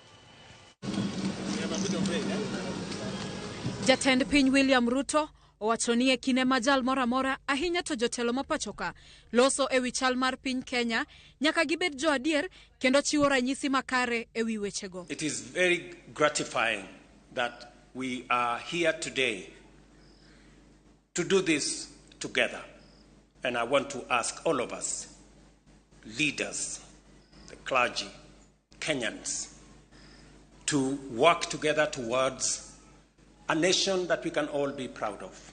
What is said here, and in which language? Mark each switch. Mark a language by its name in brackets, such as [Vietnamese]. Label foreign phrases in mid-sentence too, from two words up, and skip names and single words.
[Luo (Kenya and Tanzania)] Jatend piny William Ruto owacho ni e kinde ma jal moro amora ahinya to jotelo mapachoka loso e wi chal mar piny Kenya nyaka gibed jo adier kendo chiwo ranyisi makare e wi wechego. [English] It is very gratifying that we are here today to do this together, and I want to ask all of us, leaders, the clergy, Kenyans, to work together towards a nation that we can all be proud of.